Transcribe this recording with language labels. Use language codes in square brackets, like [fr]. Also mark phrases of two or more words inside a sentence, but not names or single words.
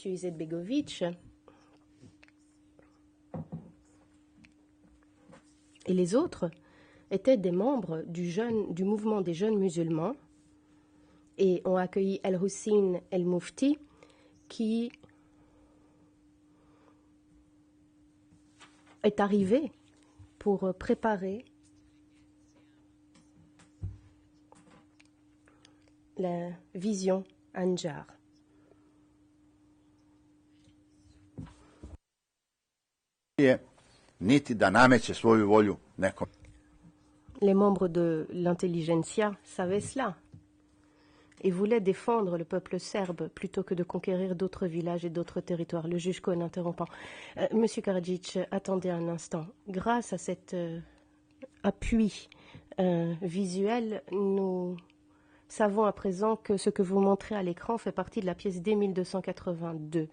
[fr] Izetbegovic et les autres étaient des membres du mouvement des jeunes musulmans et ont accueilli El-Hussein El-Mufti qui est arrivé pour préparer la vision Anjar. [sr] Niti da nameće svoju volju nekom. [fr] Les membres de l'intelligentsia savaient cela et voulaient défendre le peuple serbe plutôt que de conquérir d'autres villages et d'autres territoires. Le juge Cohen interrompant. Monsieur Karadzic, attendez un instant. Grâce à cet appui visuel, nous savons à présent que ce que vous montrez à l'écran fait partie de la pièce D1282.